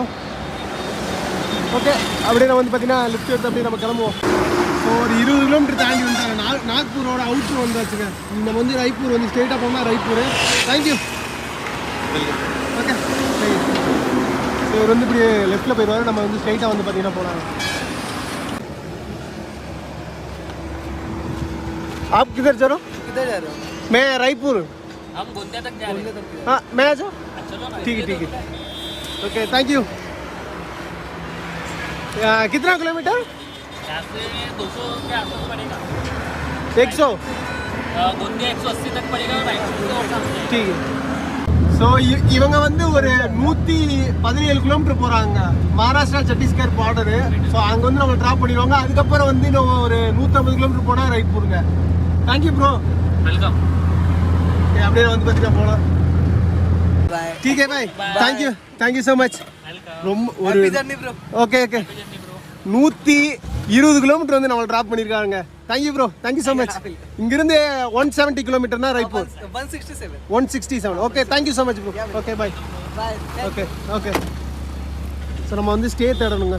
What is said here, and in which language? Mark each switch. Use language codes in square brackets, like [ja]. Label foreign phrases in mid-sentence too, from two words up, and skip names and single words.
[ta] ஓகே, அப்படியே நம்ம வந்து பார்த்தீங்கன்னா லிஃப்ட் எடுத்து அப்படியே நம்ம கிளம்புவோம். ஸோ ஒரு 20 கிலோமீட்டர் தாண்டி வந்தாங்க. நாக்பூரோட அவுட்ரு வந்தாச்சுங்க. நம்ம வந்து ராய்ப்பூர் வந்து ஸ்ட்ரெயிட்டாக போனால் ராய்ப்பூர். தேங்க்யூ. ஓகே, ஸோ இவர் வந்து இப்படி லெஃப்ட்டில் போயிடுவார். நம்ம வந்து ஸ்ட்ரெயிட்டாக வந்து பார்த்தீங்கன்னா போகலாம். [hi] आप किधर जा रहे हो? किधर जा रहे हो? मैं रायपुर. हम गोंदिया तक जा रहे हैं. हाँ, मैं आ जाऊँ? चलो ना. ठीक है. [en] okay, thank you. [hi] कितना किलोमीटर? यहाँ से 200 के आसपास पड़ेगा. 100. गोंदिया 180 तक पड़ेगा. रायपुर और सामने. ठीक है. ஸோ இவங்க வந்து ஒரு 117 கிலோமீட்டர் போகிறாங்க. மகாராஷ்டிரா சத்தீஸ்கர் பார்டரு. ஸோ அங்கே வந்து நம்ம ட்ராப் பண்ணிடுவாங்க. அதுக்கப்புறம் வந்து இன்னும் ஒரு 150 கிலோமீட்டர் போனால் ராய்ப்பூருங்க. [en] thank you bro. [ta] वेलकम. அப்படியே வந்து பார்த்தீங்கன்னா போகலாம். [hi] ठीक है भाई, [en] thank you so much. [ta] ரொம்ப ஒரு ஓகே 120 கிலோமீட்டர் வந்து நம்மளை ட்ராப் பண்ணியிருக்காங்க. [en] thank you bro, thank you so much. [ta] இங்கிருந்து 170 கிலோமீட்டர்னா ராய்ப்பூர். [en] 167. okay, thank you so much bro. okay bye. [ta] ஓகே. ஸோ நம்ம வந்து ஸ்டே தேடணுங்க.